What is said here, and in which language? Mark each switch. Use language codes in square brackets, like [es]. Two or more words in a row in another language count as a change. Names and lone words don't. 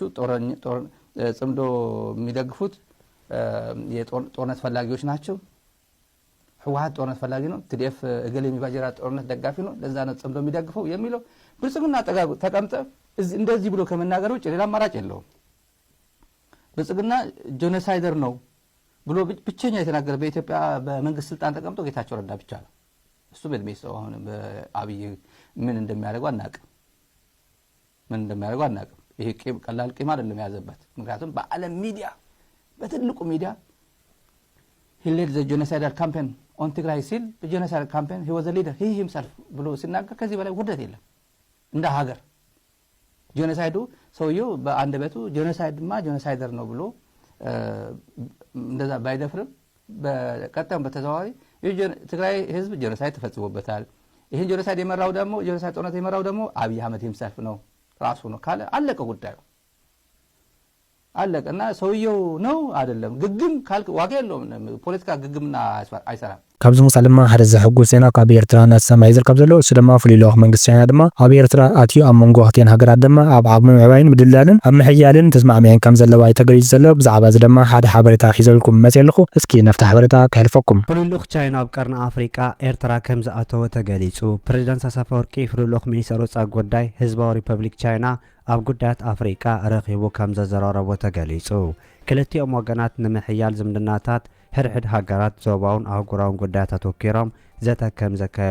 [am] ጽምዶ የሚደግፉት የጦርነት ፈላጊዎች ናቸው ህወሓት ጦርነት ፈላጊ ነው ቲዲኤፍ እገሌ የሚባጀራ ጦርነት ደጋፊ ነው ለዛ ነው ጽምዶ የሚደግፈው የሚለው ብልጽግና ተቀምጠ እንደዚህ ብሎ ከመናገር ውጭ ሌላ አማራጭ የለውም ብልጽግና ጄኖሳይደር ነው ብሎ ብቸኛ የተናገረ በኢትዮጵያ በመንግስት ስልጣን ተቀምጦ ጌታቸው ረዳ ብቻ ነው እሱ በእድሜ ሰው አሁን በአብይ ምን እንደሚያደርገው አናውቅም። ይሄ ቀላል ቂም አይደለም ያዘበት። ምክንያቱም በዓለም ሚዲያ በትልቁ ሚዲያ [en] he led the genocidal campaign on Tigray [am] ሲል the [en] genocidal campaign he was a leader he himself [am] ብሎ ሲናገር ከዚህ በላይ ውርደት የለም። እንደ ሀገር ጄኖሳይዱ ሰውየው በአንደበቱ ጄኖሳይደር ነው ብሎ እንደዛ ባይደፍርም በቀጣዩም በተዘዋዋሪ ትግራይ ህዝብ ጄኖሳይድ ተፈጽሞበታል። ይሄን ጄኖሳይድ የመራው ደግሞ ጄኖሳይድ ጦርነት የመራው ደግሞ አብይ አህመድ himself ነው ራሱ ነው ካለ አለቀ ጉዳዩ አለቀና ሰውየው ነው አይደለም ግግም ካልክ ዋጋ የለውም። ፖለቲካ ግግምና አይሰራም። [ti] ካብዚ ምሳሌ ድማ ሓደ ዘሕጉስ ዜና ካብ ኤርትራ እናተሰማዕ ዝርከብ ዘሎ እሱ ድማ ፍሉይ ልኡኽ መንግስቲ ቻይና ድማ ኣብ ኤርትራ ኣትዩ ኣብ መንጎ ክልቲአን ሃገራት ድማ ኣብ ዓቕሚ ምዕባይን ምድላልን ኣብ ምሕያልን ተስማዕምዐን ከም ዘለዋ ተገሊጹ ዘሎ። ብዛዕባ እዚ ድማ ሓደ ሓበሬታ ሒዘልኩም መፅእ ኣለኹ። እስኪ ነፍቲ ሓበሬታ ከሕልፈኩም። ፍሉይ ልኡኽ ቻይና ኣብ ቀርኒ ኣፍሪቃ ኤርትራ ከም ዝኣተወ ተገሊጹ። ፕሬዚዳንት ኣሳፈወርቂ ፍሉይ ልኡኽ ሚኒስተር ወፃኢ ጉዳይ ህዝባዊ ሪፐብሊክ ቻይና ኣብ ጉዳያት ኣፍሪቃ ረኺቡ ከም ዘዘራረቦ ተገሊጹ። ክልቲኦም ወገናት ንምሕያል ዝምድናታት ሕድሕድ ሃገራት ዞባውን ኣህጉራውን ጉዳያታት ወኪሮም ዘተ ከም ዘካየዱ